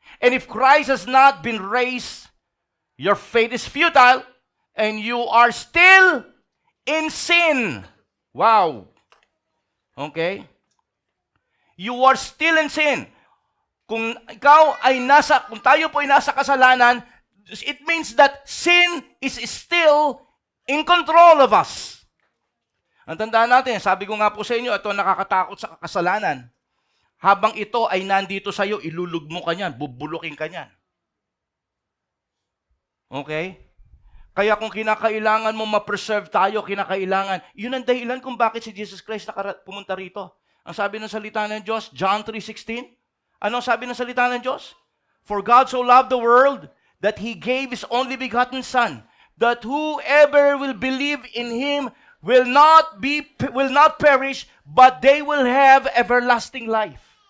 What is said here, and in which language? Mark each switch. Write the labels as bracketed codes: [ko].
[en] And if Christ has not been raised, your faith is futile, and you are still in sin. Wow. Okay? You are still in sin. [tl] Kung tayo po ay nasa kasalanan, [en] it means that sin is still in control of us. [tl] Ang tandaan natin, sabi ko nga po sa inyo, ito nakakatakot sa kasalanan. Habang ito ay nandito sa iyo, ilulugmo ka niyan, bubulukin ka niyan. Okay? Kaya kung kinakailangan mo ma-preserve tayo, kinakailangan, yun ang dahilan kung bakit si Jesus Christ pumunta rito. Ang sabi ng salita ng Diyos, John 3:16, ano sabi ng salita ng Diyos? [en] For God so loved the world that He gave His only begotten Son, that whoever will believe in Him will not perish, but they will have everlasting life.